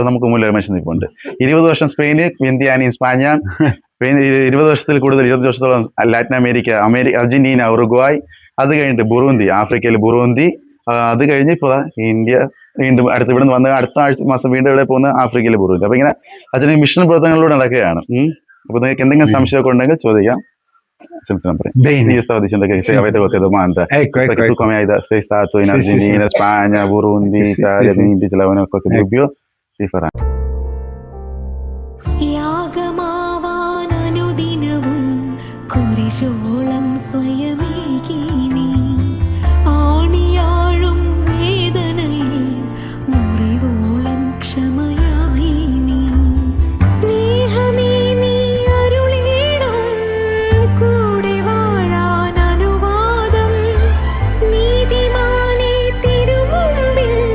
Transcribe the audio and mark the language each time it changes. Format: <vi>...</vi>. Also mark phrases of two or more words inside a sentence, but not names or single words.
<ml>നമുക്ക് മുന്നിൽ ഒരു മനുഷ്യൻ നിൽപ്പുണ്ട്. 20 വർഷം സ്പെയിന്, വെന്തിയാനി, സ്പാഞ്ഞ, 20 വർഷത്തിൽ കൂടുതൽ, 20 വർഷത്തോളം ലാറ്റിൻ അമേരിക്ക, അർജന്റീന, ഉറുഗ്വായ്, അത് കഴിഞ്ഞിട്ട് ബുറൂന്തി, ആഫ്രിക്കയിൽ ബുറൂന്തി, അത് കഴിഞ്ഞ് ഇപ്പോൾ ഇന്ത്യ, വീണ്ടും അടുത്ത് ഇവിടെ നിന്ന് വന്ന് അടുത്ത മാസം വീണ്ടും ഇവിടെ പോകുന്ന ആഫ്രിക്കയിൽ ബുറൂന്തി. അപ്പൊ ഇങ്ങനെ അച്ഛന് മിഷൻ പ്രവർത്തനങ്ങളിലൂടെ നടക്കുകയാണ്. അപ്പൊ നിങ്ങൾക്ക് എന്തെങ്കിലും സംശയമൊക്കെ uണ്ടെങ്കിൽ ചോദിക്കാം.</ml> <it>Bene. Io stavo dicendo che se avete qualche domanda, Ecco. tu come sei stato in Argentina, Spagna, Burundi, Italia, quindi ce l'avevano qualche dubbio, si farà.</it> <ml>യാഗമാവാനനുദിനവും കുരിശോളം സ്വയമേകി നീ ആണിയാഴും വേദനയിൽ മുറിവോളം ക്ഷമയായി നീ സ്നേഹമേ നീ അരുളിയിടും കൂടെ വാഴാൻ അനുവാദം നീതിമാനെ തിരുമുമ്പിൽ</ml>